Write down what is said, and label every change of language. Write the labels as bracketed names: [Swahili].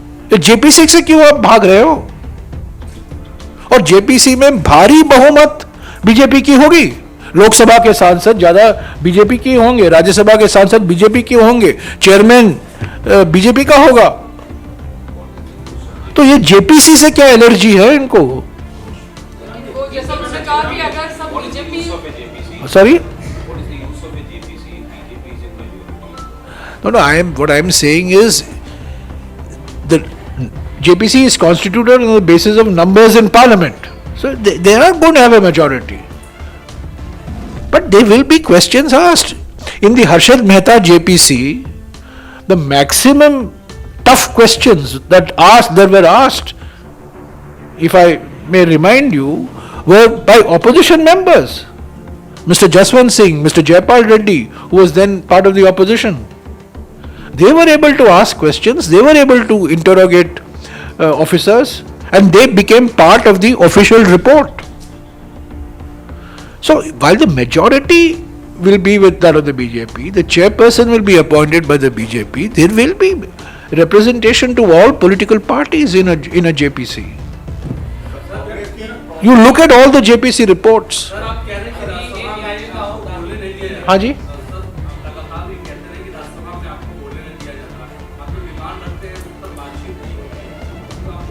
[Hindi] तो जेपीसी से क्यों आप भाग रहे हो? और जेपीसी में भारी बहुमत बीजेपी की होगी, लोकसभा के सांसद ज्यादा बीजेपी के होंगे, राज्यसभा के सांसद बीजेपी के होंगे, चेयरमैन बीजेपी का होगा। तो ये जेपीसी से क्या एलर्जी है इनको? जैसा उन्होंने कहा कि अगर सब BJP, [English] Sorry, no, what I am saying is the JPC is constituted on the basis of numbers in parliament, so they are going to have a majority, but there will be questions asked. In the Harshad Mehta JPC, the maximum tough questions that were asked, if I may remind you, were by opposition members. Mr. Jaswant Singh, Mr. Jayapal Reddy, who was then part of the opposition. They were able to ask questions, they were able to interrogate officers, and they became part of the official report. So while the majority will be with that of the BJP, the chairperson will be appointed by the BJP, there will be representation to all political parties in a JPC. You look at all the JPC reports. [Hindi] Sir आप कह रहे हैं कि राज्यसभा में आपको बोलने नहीं दिया जाता। हाँ जी, लगातार भी कहते हैं कि राज्यसभा में आपको बोलने नहीं दिया जाता। आप जो डिमांड रखते हैं उस पर बातचीत नहीं होती है। तो